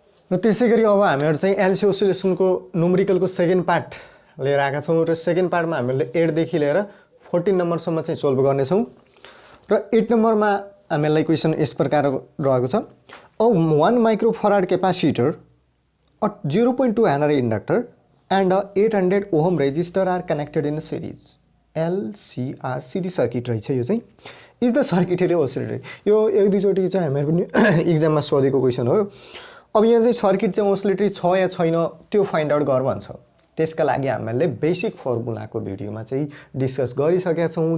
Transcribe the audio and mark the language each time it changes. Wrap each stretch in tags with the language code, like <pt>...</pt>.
<ne>र त्यसै गरी अब हामीहरू चाहिँ एलसी ओसिलेसनको न्युमेरिकलको सेकेन्ड पार्ट लिएर आएका छौँ। र सेकेन्ड पार्टमा हामीले 8 देखि लिएर 14 नम्बरसम्म चाहिँ सोल्भ गर्नेछौँ। र 8 नम्बरमा हामीलाई क्वेसन यस प्रकार रहेको छ। 1 microfarad capacitor, 0.2 Henry inductor</ne> <en>and a 800 ohm resistor are connected in a series.</en> <ne>LCR CD circuit रहेछ यो चाहिँ।</ne> <en>Is the circuitry oscillatory.</en> <ne>यो एक दुईचोटि चाहिँ हामीहरूको इक्जाममा सोधेको क्वेसन हो। अब यहाँ चाहिँ सर्किट चाहिँ ओसिलेटरी छ या छैन त्यो फाइन्ड आउट गर भन्छ। त्यसका लागि हामीले बेसिक फर्मुलाको भिडियोमा चाहिँ डिस्कस गरिसकेका छौँ।</ne>